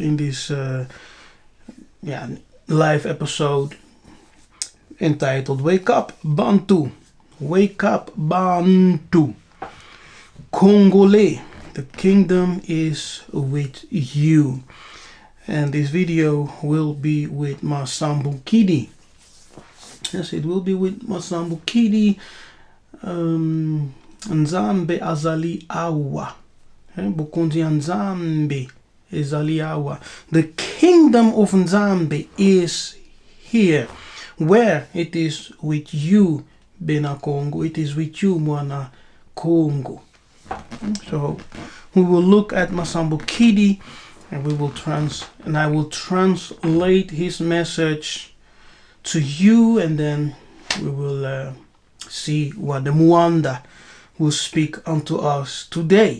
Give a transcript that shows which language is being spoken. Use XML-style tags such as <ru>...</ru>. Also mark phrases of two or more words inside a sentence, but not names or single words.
<en>In this live episode entitled Wake Up Bantu. Wake Up Bantu. Kongole. The kingdom is with you. And this video will be with Masambukidi. Yes, it will be with Masambukidi.</en> <ln>Nzambe azali awa. Bukunzi Nzambe azali awa.</ln> <en>The kingdom of Nzambe is here. Where it is with you,</en> <kg>Bena Kongo.</kg> <en>It is with you,</en> <kg>Mwana Kongo.</kg> <en>So we will look at Masambukidi and I will translate his message to you, and then we will see what the Mwanda will speak unto us today.</en>